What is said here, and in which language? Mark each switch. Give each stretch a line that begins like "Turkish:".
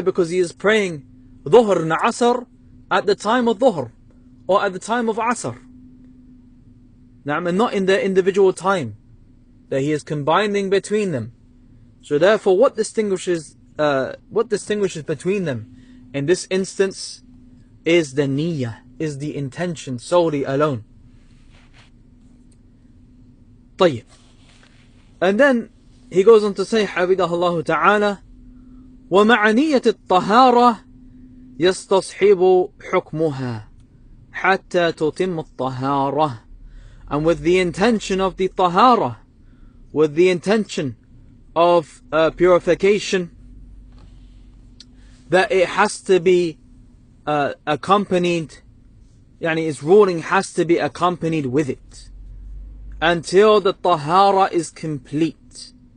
English: Because he is praying dhuhr and asr at the time of dhuhr or at the time of asr, and not in their individual time, that he is combining between them. So therefore, what distinguishes between them in this instance is the niyyah, is the intention solely alone.
Arabic: طيب.
English: And then he goes on to say,
Arabic: حفظه الله تعالى, ومع نية الطهارة يستصحب حكمها حتى تتم الطهارة.
English: and with the intention of the tahara, with the intention of purification, that it has to be accompanied, its ruling has to be accompanied with it until the tahara is complete.